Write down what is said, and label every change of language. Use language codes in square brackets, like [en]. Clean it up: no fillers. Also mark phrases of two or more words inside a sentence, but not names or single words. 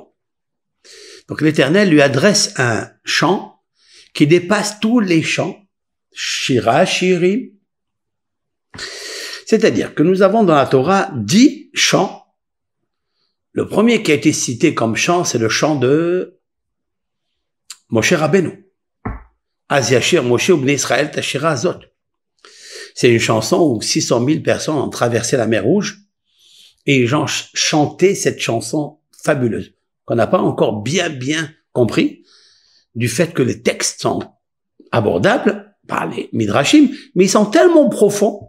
[fr] Donc l'Éternel lui adresse un chant qui dépasse tous les chants, Shir HaShirim. C'est-à-dire que nous avons dans la Torah 10 chants. Le premier qui a été cité comme chant, c'est le chant de Moshe Rabbeinu. [he] אז ישיר משה ובני ישראל את השירה הזאת. [fr] C'est une chanson où 600 000 personnes ont traversé la mer Rouge et les gens chantaient cette chanson fabuleuse qu'on n'a pas encore bien compris du fait que les textes sont abordables par les Midrashim, mais ils sont tellement profonds.